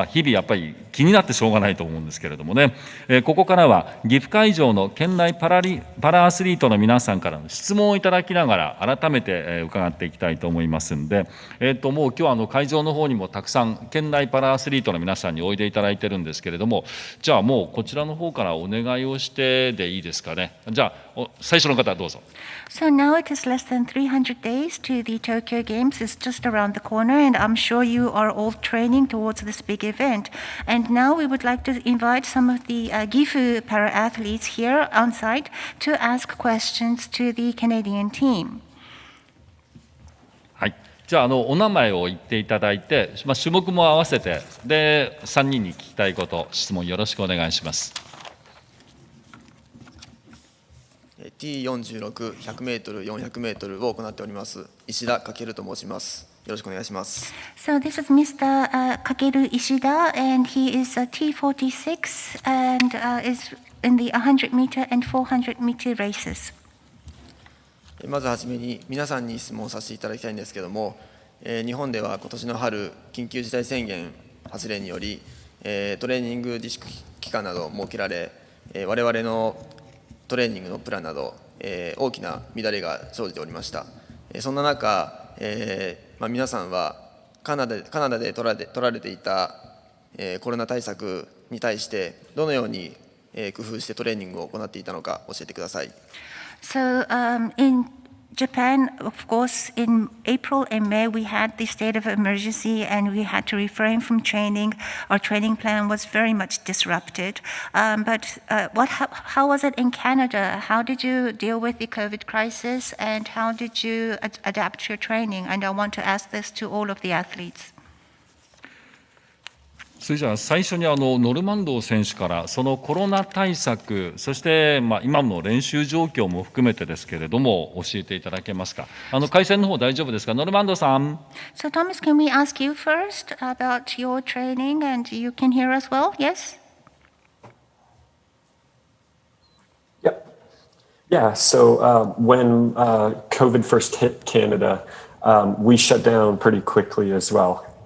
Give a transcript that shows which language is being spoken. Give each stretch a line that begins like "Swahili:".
Japanese: 日々やっぱり気になってしょうがないと思うんですけれどもね。ここからは岐阜会場の県内パラアスリートの皆さんからの質問をいただきながら改めて伺っていきたいと思いますんで、もう今日会場の方にもたくさん県内パラアスリートの皆さんにおいでいただいてるんですけれども、じゃあもうこちらの方からお願いをしてでいいですかね。じゃあ最初の方どうぞ。
English: So now it is less than 300 days to the Tokyo Games. It's just around the corner, and I'm sure you are all training towards this big event. And now we would like to invite some of the Gifu para athletes here on site to ask questions to the Canadian team.
Japanese: はい。じゃあお名前を言っていただいて、種目も合わせてで3人に聞きたいこと、質問よろしくお願いします。 T46、100メートル、400メートルを行っております石田翔と申します。よろしくお願いします。
English: So this is Mr. Kakeru Ishida, and he is a T46 and is in the 100 meter and 400 meter races.
Japanese: まずはじめに皆さんに質問させていただきたいんですけども、日本では今年の春緊急事態宣言発令により、トレーニング自粛期間など設けられ、我々のトレーニングのプランなど、大きな乱れが生じておりました。そんな中、皆さんはカナダで取られていた、コロナ対策に対してどのように、工夫してトレーニングを行っていたのか教えてください。
English: So in Japan, of course, in April and May, we had the state of emergency and we had to refrain from training. Our training plan was very much disrupted. But how was it in Canada? How did you deal with the COVID crisis and how did you adapt your training? And I want to ask this to all of the athletes.
Japanese: それじゃあ最初にノルマンドー選手からそのコロナ対策、そして今の練習状況も含めてですけれども教えていただけますか。回線の方大丈夫ですか。ノルマンドーさん。
English: So Thomas, can we ask you first about your training and you can hear us well? Yes? Yeah. So when COVID first hit Canada, we shut down pretty quickly as well.